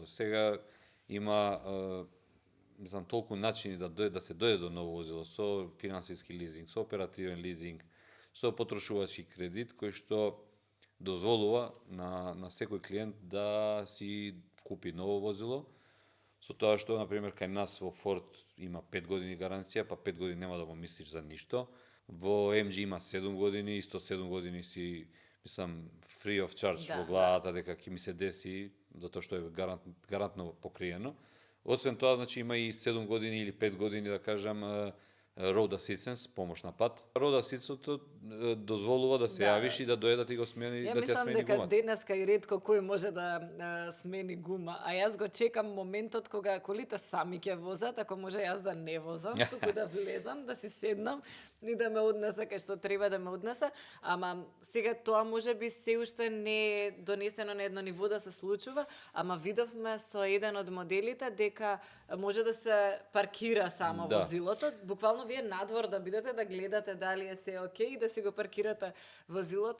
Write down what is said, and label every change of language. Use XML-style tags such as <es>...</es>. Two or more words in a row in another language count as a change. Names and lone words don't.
<mk>Сега има мислам толку начини да се дојде до ново возило со финансиски лизинг, со оперативен лизинг, со потрошувачки кредит кој што дозволува на секој клиент да си купи ново возило. Со тоа што, например, кај нас во Ford има 5 години гаранција, па 5 години нема да го мислиш за ништо. Во MG има 7 години, исто 7 години си, мислам,</mk> <en>free of charge</en> <mk>во главата дека ќе ми се деси, затоа што е гарантно покриено. Освен тоа, значи, има и 7 години или 5 години, да кажам,</mk> <en>Road Assistance,</en> <mk>помош на пат.</mk> <en>Road Assistance</en> <mk>дозволува да се јавиш и да дојде да ти го смени, да ти смени гумата. Ја мислам дека денеска и ретко кој може да смени гума, а јас го чекам моментот кога колите сами ќе возат, ако може јас да не возам, туку да влезам, да си седнам и да ме однесе кај што треба да ме однесе, ама сега тоа можеби се уште не е донесено на едно ниво да се случува, ама видовме со еден од моделите дека може да се паркира само возилото, буквално вие надвор да бидете да гледате дали е се окей и да си го паркирате возилото.</mk>